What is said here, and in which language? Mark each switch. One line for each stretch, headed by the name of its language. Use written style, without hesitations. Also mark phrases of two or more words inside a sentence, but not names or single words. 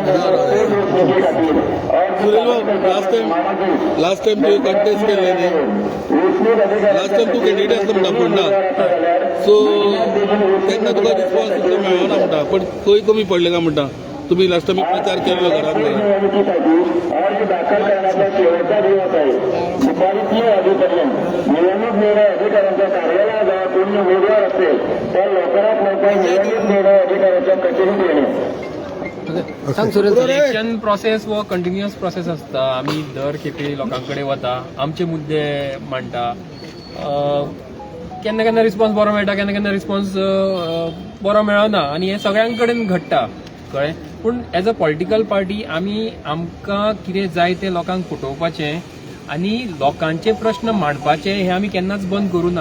Konkani: सुरेश भाऊ
English: last time
Konkani: तू कंटेस्ट केले न्ही
English: last time
Konkani: तू कॅन्डिडेट आसलो म्हणटा फोंडा सो तेन्ना तुका रिस्पॉन्स तितलो मेळना म्हणटा पण खंय कमी पडले काय म्हणटा तुम्ही
English: last time
Konkani: प्रचार केल्लो घरांत
Marathi: अर्ज दाखल करण्याचा शेवटचा दिवस आहे. दुपारी 3 वाजेपर्यंत निवडणूक निर्णय अधिकाऱ्यांच्या कार्यालयाजवळ कोणी उमेदवार असेल तर लवकरात लवकर निवडणूक निर्णय अधिकाऱ्याच्या कचेरीत येणे.
Konkani: सांग सुरेश
English: election process
Konkani: वो
English: continuous process
Konkani: आसता. आमी दर खेपे लोकांकडे वता, आमचे मुद्दे मांडटा. केन्ना केन्ना रिस्पॉन्स बरो मेळटा, केन्ना केन्ना रिस्पॉन्स बरो मेळना आनी हे सगळ्यां कडेन घडटा कळ्ळें. पूण
English: as a political party
Konkani: आमकां कितें जाय तें लोकांक फटोवपाचें आनी लोकांचे प्रश्न मांडपाचे हे आमी केन्नाच बंद करूं ना.